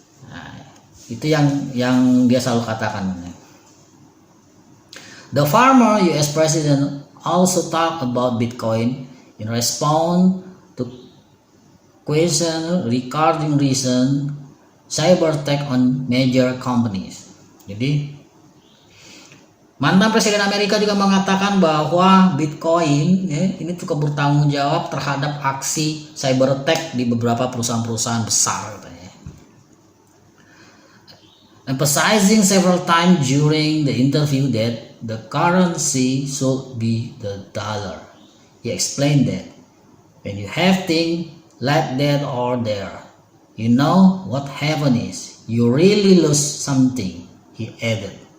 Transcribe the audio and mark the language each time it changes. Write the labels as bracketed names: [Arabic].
[Indonesian] Nah, itu yang dia selalu katakan. [English] The former US President also talked about Bitcoin in response to question regarding recent cyber attack on major companies. [Indonesian] Jadi mantan Presiden Amerika juga mengatakan bahwa Bitcoin ini cukup bertanggung jawab terhadap aksi cyber attack di beberapa perusahaan-perusahaan besar katanya. Emphasizing several times during the interview that the currency should be the dollar. He explained that when you have things like that or there, you know what happens is you really lose something, he added.